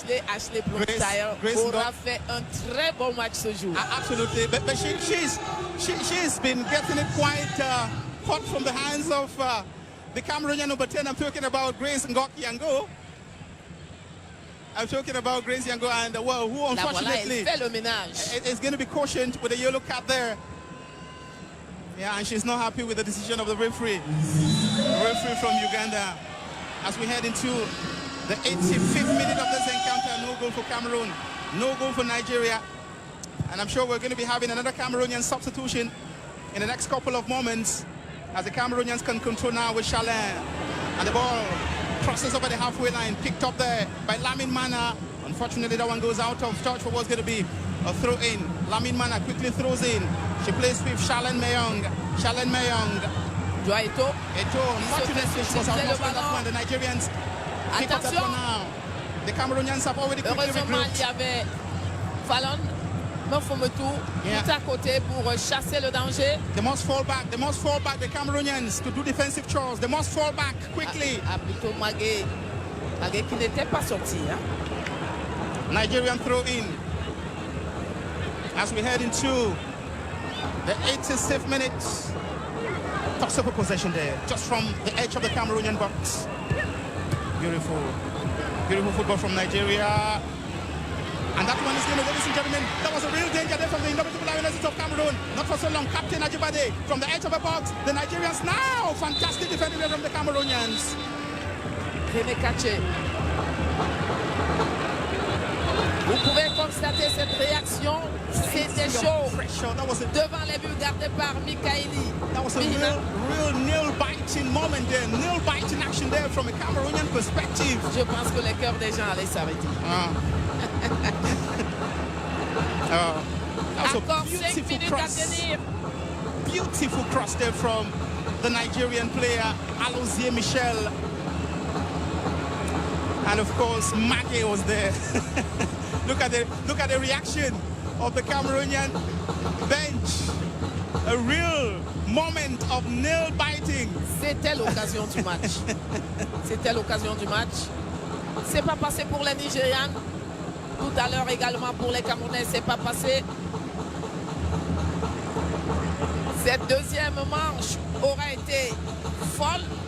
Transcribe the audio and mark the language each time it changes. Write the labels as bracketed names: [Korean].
[French] Ashley Plomtire aura fait un très bon match ce jour. [English] Absolutely, but she's been getting it quite hot from the hands of the Cameroonian number 10. I'm talking about Grace Ngoki Yango. I'm talking about Grace Yango, and who unfortunately is going to be cautioned with a yellow card there. Yeah, and she's not happy with the decision of the referee. The referee from Uganda. As we head into the 85th minute of this encounter, no goal for Cameroon, no goal for Nigeria. And I'm sure we're going to be having another Cameroonian substitution in the next couple of moments as the Cameroonians can control now with Chalin. And the ball crosses over the halfway line, picked up there by Lamine Mana. Unfortunately, that one goes out of touch for what's going to be a throw in. Lamine Mana quickly throws in. She plays with Charlène Meillon. Charlène Meillon. Eto. Unfortunately, she was out of that one. The Nigerians pick up that one now. The Cameroonians have already quickly regrouped. [French] Il y avait Fallon, Mofometu, tout à côté pour chasser le danger. [English] They must fall back, the Cameroonians, to do defensive chores. They must fall back quickly. [French] Plutôt Magué qui n'était pas sorti. [English] Nigerian throw in. As we head into the 86th minute. Toss up a possession there, just from the edge of the Cameroonian box. Beautiful football from Nigeria. And that one is going to, ladies and gentlemen, that was a real danger there from the Indomitable Lionesses of Cameroon. Not for so long, Captain Ajibade from the edge of the box. The Nigerians now, fantastic defending there from the Cameroonians. René Kaché. [French] Vous pouvez constater cette réaction, c'était chaud devant les buts gardés par Mikaeli. [English] That was a real nail-biting moment there, nail-biting action there from a Cameroonian perspective. [French] Je pense que les cœurs des gens allaient s'arrêter. [English] That was [French] Encore [English] a [French] 5 minutes [English] cross. [French] à tenir. [English] beautiful cross there from the Nigerian player, Alozie Michel. And of course, Mage was there. Look at the reaction of the Cameroonian bench. A real moment of nail biting. [French] C'était l'occasion du match. C'était l'occasion du match. C'est pas passé pour les Nigérians. Tout à l'heure également pour les Camerounais, c'est pas passé. Cette deuxième manche aura été folle.